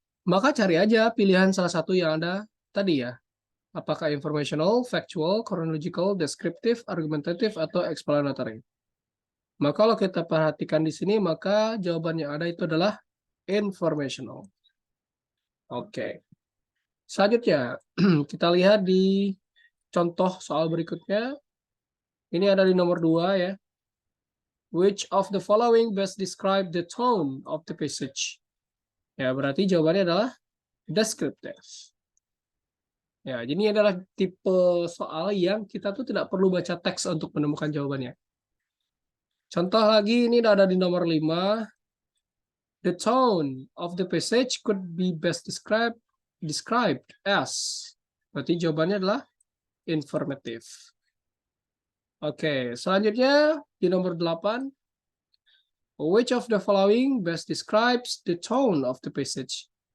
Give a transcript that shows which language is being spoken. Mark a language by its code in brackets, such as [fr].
[id] Maka cari aja pilihan salah satu yang ada tadi ya. Apakah informational, factual, chronological, descriptive, argumentative, atau explanatory. Maka kalau kita perhatikan di sini, maka jawaban yang ada itu adalah informational. Oke. Selanjutnya, kita lihat di contoh soal berikutnya. Ini ada di nomor 2 ya. [en] Which of the following best describe the tone of the passage? [id] Ya, berarti jawabannya adalah descriptive. Ya, ini adalah tipe soal yang kita tuh tidak perlu baca teks untuk menemukan jawabannya. Contoh lagi ini ada di nomor 5. [en] The tone of the passage could be best described as. [id] Berarti jawabannya adalah informative. Oke, selanjutnya di nomor 8. [en] Which of the following best describes the tone of the passage?